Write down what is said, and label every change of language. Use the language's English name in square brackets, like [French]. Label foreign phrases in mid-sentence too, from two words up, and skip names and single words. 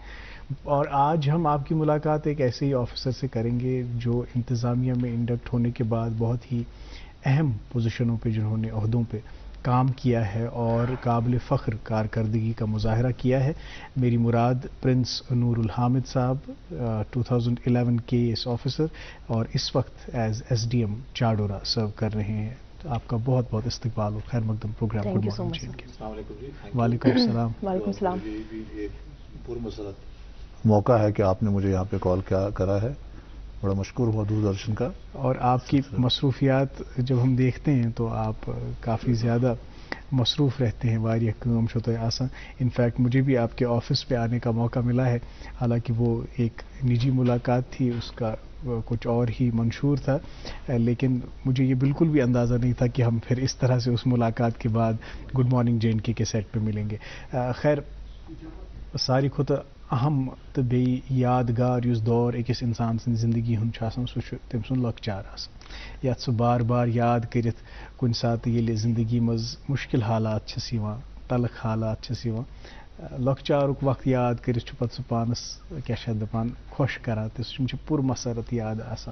[Urdu] اور آج ہم آپ کی ملاقات ایک ایسے ہی آفیسر سے کریں گے جو انتظامیہ میں انڈکٹ ہونے کے بعد بہت ہی اہم پوزیشنوں پہ، جنہوں نے عہدوں پہ کام کیا ہے اور قابل فخر کارکردگی کا مظاہرہ کیا ہے. میری مراد پرنس نور الحامد صاحب، 2011 کے ایس آفیسر، اور اس وقت ایز SDM چاڈورا سرو کر رہے ہیں. تو آپ کا بہت بہت استقبال اور خیر مقدم پروگرام [English] Thank گڈ you so مارننگ much, کے. [Urdu] السلام علیکم جی. وعلیکم السلام. وعلیکم السلام. پور مسرت موقع ہے کہ آپ نے مجھے یہاں پہ کال کرا ہے. بڑا مشکور ہوا دوردرشن کا. اور آپ کی مصروفیات جب ہم دیکھتے ہیں تو آپ کافی زیادہ مصروف رہتے ہیں، [Kashmiri] واریہ کام چھو آسان. [Urdu] انفیکٹ مجھے بھی آپ کے آفس پہ آنے کا موقع ملا ہے، حالانکہ وہ ایک نجی ملاقات تھی، اس کا کچھ اور ہی منشور تھا، لیکن مجھے یہ بالکل بھی اندازہ نہیں تھا کہ ہم پھر اس طرح سے اس ملاقات کے بعد گڈ مارننگ JNK کے سیٹ پہ ملیں گے. [Kashmiri] خیر، ساری کھوتہ اہم تو بیٚیہِ یادگار یُس دور أکِس انسان سٕنٛدِ زندگی ہُنٛد چھُ آسان، سُہ چھُ تٔمۍ سُنٛد لۄکچار آسان، یَتھ سُہ بار بار یاد کٔرِتھ کُنہِ ساتہٕ ییٚلہِ زندگی منٛز مُشکل حالات چھِس یِوان، تلخ حالات چھِس یِوان، لۄکچارُک وقت یاد کٔرِتھ چھُ پتہٕ سُہ پانس کیٛاہ چھِ اتھ دپان خۄش کران، تہٕ سُہ چھُ پُر مسرت یاد آسان.